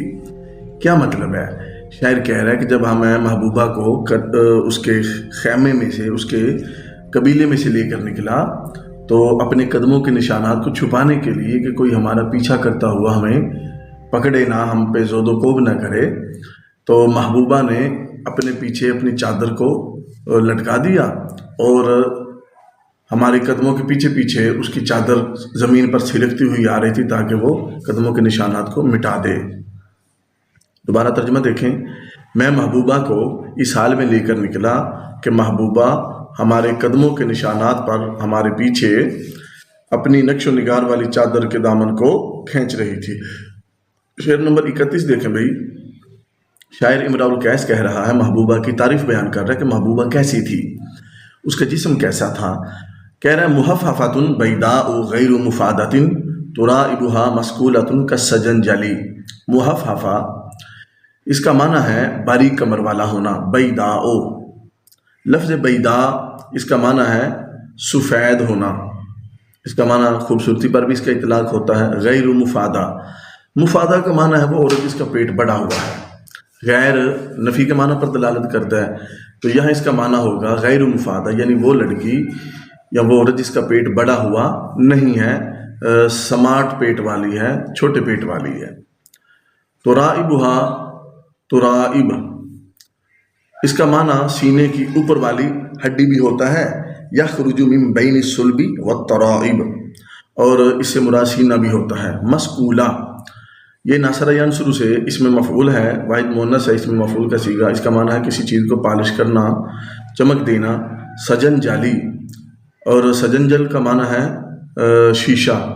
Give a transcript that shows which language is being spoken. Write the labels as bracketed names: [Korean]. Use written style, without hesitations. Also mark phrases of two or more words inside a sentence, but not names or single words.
[Urdu] کیا مطلب ہے؟ شاعر کہہ رہا ہے کہ جب ہمیں محبوبہ کو اس کے خیمے میں سے، اس کے قبیلے میں سے لے کر نکلا تو اپنے قدموں کے نشانات کو چھپانے کے لیے کہ کوئی ہمارا پیچھا کرتا ہوا ہمیں پکڑے نہ، ہم پہ زود و کوب نہ کرے، تو محبوبہ نے اپنے پیچھے اپنی چادر کو لٹکا دیا اور ہمارے قدموں کے پیچھے پیچھے اس کی چادر زمین پر چھلکتی ہوئی آ رہی تھی تاکہ وہ قدموں کے نشانات کو مٹا دے۔ دوبارہ ترجمہ دیکھیں، میں محبوبہ کو اس حال میں لے کر نکلا کہ محبوبہ ہمارے قدموں کے نشانات پر ہمارے پیچھے اپنی نقش و نگار والی چادر کے دامن کو کھینچ رہی تھی۔ شعر نمبر 31 دیکھیں بھائی، شاعر امرؤ القیس کہہ رہا ہے، محبوبہ کی تعریف بیان کر رہا ہے کہ محبوبہ کیسی تھی، اس کا جسم کیسا تھا۔ کہہ رہا ہے [Arabic] محففۃ بیضاء غیر مفادۃ ترائبها مسکولۃ کالسجنجلی۔ [Urdu] محففہ اس کا معنی ہے باریک کمر والا ہونا، بیضاء، لفظ بیضاء اس کا معنی ہے سفید ہونا، اس کا معنی خوبصورتی پر بھی اس کا اطلاق ہوتا ہے۔ [Arabic] غیر مفادہ، [Urdu] مفادہ کا معنی ہے وہ عورت جس کا پیٹ بڑا ہوا ہے، غیر نفی کے معنی پر دلالت کرتا ہے، تو یہاں اس کا معنی ہوگا [Arabic] غیر مفادہ، [Urdu] یعنی وہ لڑکی یا وہ عورت جس کا پیٹ بڑا ہوا نہیں ہے، سماٹ پیٹ والی ہے، چھوٹے پیٹ والی ہے۔ ترائبھا، ترائب اس کا معنی سینے کی اوپر والی ہڈی بھی ہوتا ہے، [Arabic] یخرج من بین الصلب والترائب، [Urdu] اور اس سے مراد سینہ بھی ہوتا ہے۔ مسکولہ یہ [Arabic] ناصرہ ینصر [Urdu] سے اسم مفعول ہے، واحد مؤنث ہے، اسم مفعول کا صیغہ، اس کا معنی ہے کسی چیز کو پالش کرنا، چمک دینا۔ سجن جالی، اور سجنجل کا معنی ہے شیشہ، مرر۔